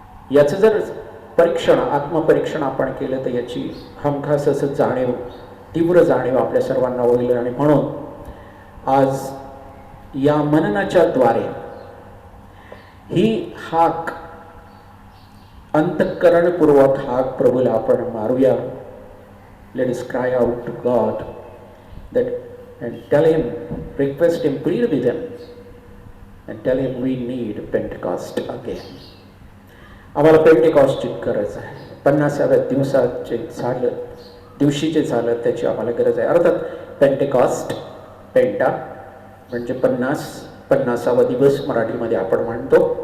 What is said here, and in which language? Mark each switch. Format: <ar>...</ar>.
<mr>याचं जर परीक्षण, आत्मपरीक्षण आपण केलं तर याची हमखास असं जाणीव, तीव्र जाणीव आपल्या सर्वांना होईल. आणि म्हणून आज या मननाच्या द्वारे ही हाक, अंतःकरणपूर्वक हाक प्रभूला आपण मारूया.</mr> <en>Let us cry out to God that and tell him, request him, plead with him and tell him we need Pentecost again.</en> <mr>आम्हाला पेंटेकॉस्टची गरज आहे. 50व्या दिवशीचे झालं त्याची आम्हाला गरज आहे. अर्थात पेंटेकॉस्ट, पेंटा म्हणजे 50वा दिवस मराठीमध्ये आपण म्हणतो.</mr>